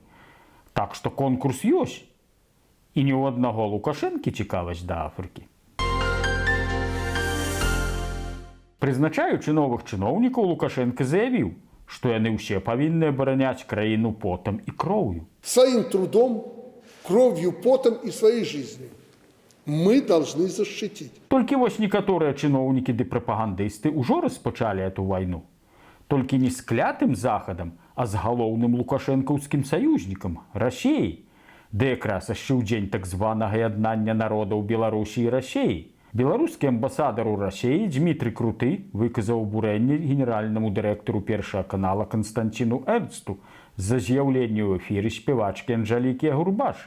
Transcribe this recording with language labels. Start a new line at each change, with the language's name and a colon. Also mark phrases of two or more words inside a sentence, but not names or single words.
Belarusian: Так што конкурс ёсць. І ні ў аднаго Лукашэнкі цікавасць да Афрыкі. Прызначаючы новых чыноўнікаў, Лукашенко заявіў, што яны ўсе павінны абараняць краіну потам і кроўю.
Russian: Своим трудом, кровью, потом и своей жизнью мы должны защитить.
Belarusian: Толькі вось некаторыя чыноўнікі ды прапагандысты ўжо распачалі эту вайну. Толькі не з клятым захадам, а з галоўным лукашэнкаўскім саюзнікам – Расіяй. Ды якраз яшчэ ў дзень так званага яднання народаў Беларусі і Расіі. Беларускі амбасадар у Расіі Дмітрый Круты выказаў абурэнне генеральнаму дырэктару першага канала Канстанціну Эрнсту за з'яўленне ў эфіры спявачкі Анжалікі Агурбаш.